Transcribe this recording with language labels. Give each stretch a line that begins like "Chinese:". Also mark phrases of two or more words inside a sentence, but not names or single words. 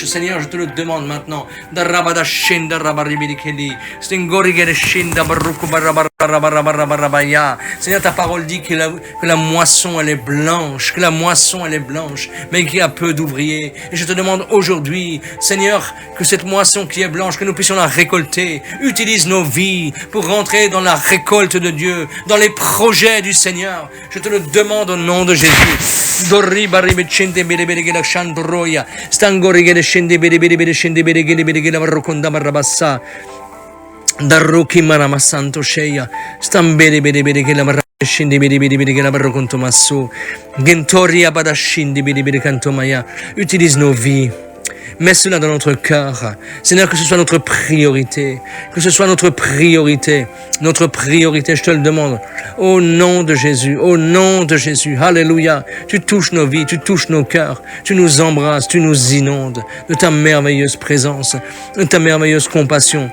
French: Seigneur, je te le demande maintenant. Seigneur, ta parole dit que la moisson elle est blanche, mais qu'il y a peu d'ouvriers. Et je te demande aujourd'hui, Seigneur, que cette moisson qui est blanche, que nous puissions la récolter. Utilise nos vies pour rentrer dans la récolte de Dieu, dans les projets du Seigneur. Je te le demande au nom de Jésus. Darroki marama santo sheya stambere bere bere che la marra scindi bere bere bere che la barro conto masso gentoria bada scindi bere bere canto maya. Utilise nos vies, mets cela dans notre cœur, Seigneur, que ce soit notre priorité, je te le demande, au nom de Jésus, alléluia. Tu touches nos vies, tu touches nos cœurs, tu nous embrasses, tu nous inondes de ta merveilleuse présence, de ta merveilleuse compassion.